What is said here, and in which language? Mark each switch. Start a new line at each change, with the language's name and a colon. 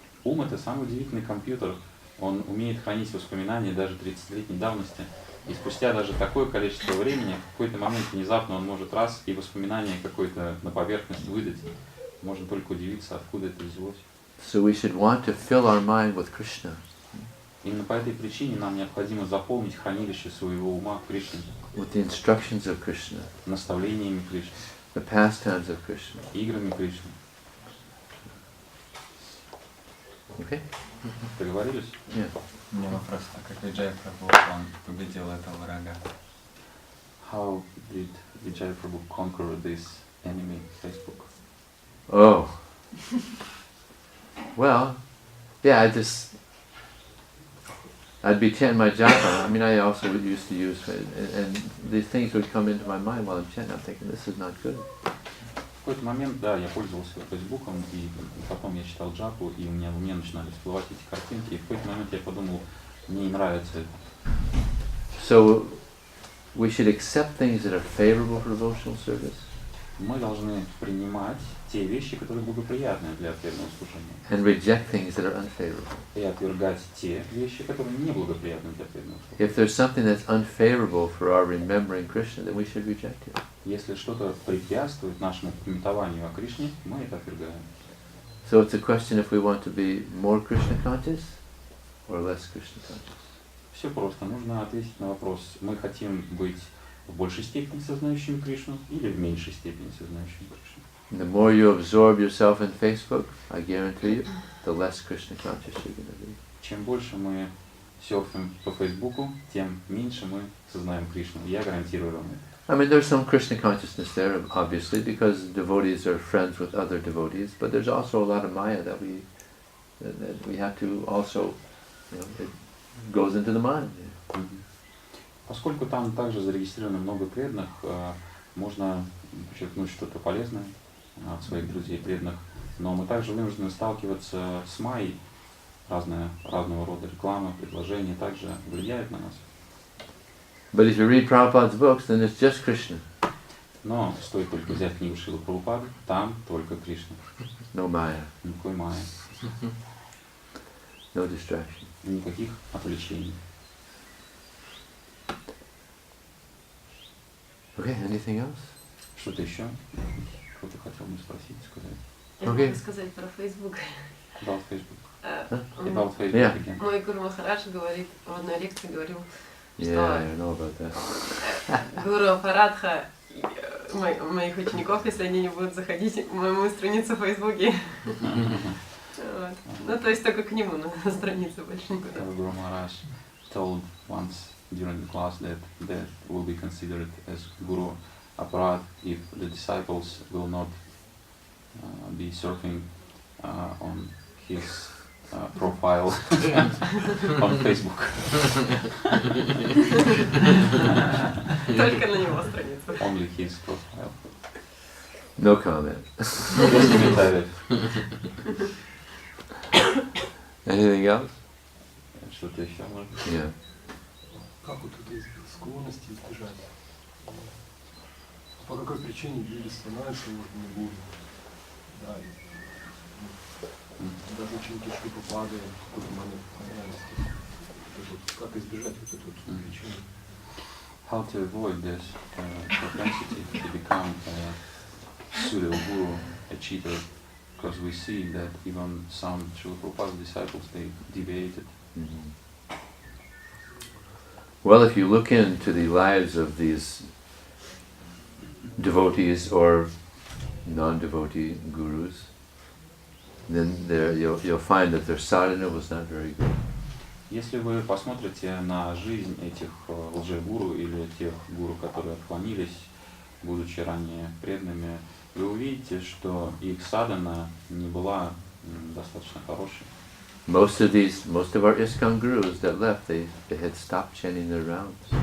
Russian: Ум — это самый удивительный компьютер. Он умеет хранить воспоминания даже 30-летней давности. И спустя даже такое количество времени, в какой-то момент внезапно он может раз и воспоминание какое-то на поверхность выдать. Можно только удивиться, откуда это взялось.
English: So we should want to fill our mind with Krishna.
Russian: Именно по этой причине нам необходимо заполнить хранилище своего ума Кришной.
English: With the instructions of Krishna,
Russian: Наставлениями Кришны,
English: the pastimes of Krishna.
Russian: играми Кришны.
English: Okay?
Russian: Договорились?
English: Yeah.
Russian: У меня вопрос, а как Виджай Прабху он победил этого врага?
English: How did Vijay Prabhu conquer this enemy, Facebook? Oh. Well, yeah, I'd be chanting my japa. I mean, I also used to use it, and these things would come into my mind while I'm chanting. I'm thinking, this is not good.
Russian: В какой-то момент, да, я пользовался Фейсбуком, и потом я читал джапу, и у меня в уме начинали всплывать эти картинки, и в какой-то момент я подумал, мне не нравится это.
English: So, we should accept things that are favorable for devotional service.
Russian: Мы должны принимать те вещи, которые благоприятны для преданного служения.
English: And reject things that are unfavorable.
Russian: И отвергать те вещи, которые неблагоприятны для преданного служения.
English: If there's something that's unfavorable for our remembering Krishna, then we should reject it.
Russian: Если что-то препятствует нашему памятованию о Кришне, мы это отвергаем.
English: So it's a question if we want to be more Krishna conscious or less Krishna conscious.
Russian: Все просто. Нужно ответить на вопрос, мы хотим быть в большей степени сознающими Кришну или в меньшей степени сознающими Кришну.
English: The more you absorb yourself in Facebook, I guarantee you, the less Krishna conscious you're going to be.
Russian: Чем больше мы серфим по Фейсбуку, тем меньше мы сознаем Кришну. Я гарантирую вам это.
English: I mean, there's some Krishna consciousness there, obviously, because devotees are friends with other devotees, but there's also a lot of Maya that we have to also, it goes into the mind.
Russian: Поскольку там также зарегистрировано много преданных, можно подчеркнуть что-то полезное от своих друзей преданных, но мы также вынуждены сталкиваться с майей. Разного рода реклама, предложения также влияют на нас.
English: But if you read Prabhupada's books, then it's just Krishna.
Russian: Но стоит только взять книгу Шрилы Прабхупады, там только Кришна.
English: No Maya,
Russian: Никакой майи,
English: no distraction.
Russian: никаких отвлечений.
English: Okay, anything else?
Russian: Что-то еще? Кто-то хотел мне спросить, сказать? Я Окей. могу сказать про Facebook.
English: About Facebook. М, About Facebook Yeah. again.
Russian: Мой Гуру Махарадж говорит, в одной лекции говорил,
English: Yeah, I know about that.
Russian: Гуру Парадха моих учеников, если они не будут заходить в мою страницу в Фейсбуке. Вот. Ну, то есть только к нему на страницу больше никуда.
English: Guru Maharaj told once during the class that will be considered as Guru Aparad if the disciples will not be surfing on his profile on Facebook.
Russian: Только на него страницу.
English: Only his profile. No comment.
Russian: Без комментариев.
English: Anything else?
Russian: Что-то еще можно?
English: Yeah.
Russian: Как вот этой склонности избежать? По какой причине люди становятся ложными гуру? Да, даже ученики Шрипрапады в какой-то момент понравились. Как избежать вот эту причину?
English: How to avoid this propensity to become a pseudo guru, a cheater, because we see that even some Srila Prabhupada's disciples, they deviated. Mm-hmm. Well, if you look into the lives of these devotees or non-devotee gurus, then you'll find that their sadhana was not very good.
Russian: Если вы посмотрите на жизнь этих лжегуру или тех гуру, которые отклонились, будучи ранее преданными, вы увидите, что их садхана не была достаточно хорошей.
English: Most of our ISKCON gurus that left, they had stopped chanting their rounds.